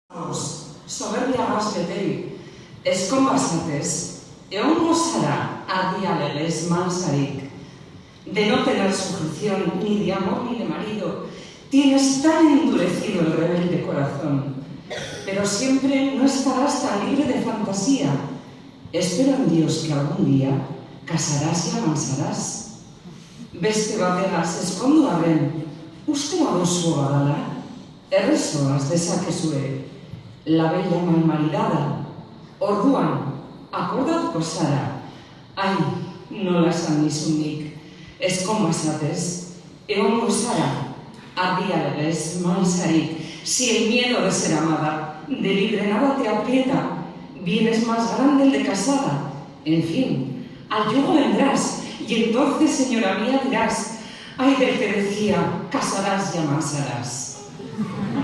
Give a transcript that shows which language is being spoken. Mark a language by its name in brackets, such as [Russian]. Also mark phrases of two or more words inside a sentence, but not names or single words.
[Basque] aurroz, soberbiagaz beterik, eskonbazatez, egongo zara ardia legez mansarik. [Spanish] De no tener sujeción ni de amor ni de marido, tienes tan endurecido el rebelde corazón, pero siempre no estarás tan libre de fantasía. Espero en Dios que algún día casarás y amansarás. [Basque] Beste bategaz eskondu arren, uste baduzu badala, errezoaz dezakezue, [Spanish] la bella malmaridada. [Basque] Orduan, akordatuko zara, ai, nola esan nizunik, eskonbazatez, egongo zara, ardia legez mansarik. [Spanish] Si el miedo de ser amada, de libre nada te aprieta, vienes más grande el de casada. En fin, al yugo vendrás, y entonces, señora mía, dirás, ay del que decía, casarás y amansarás.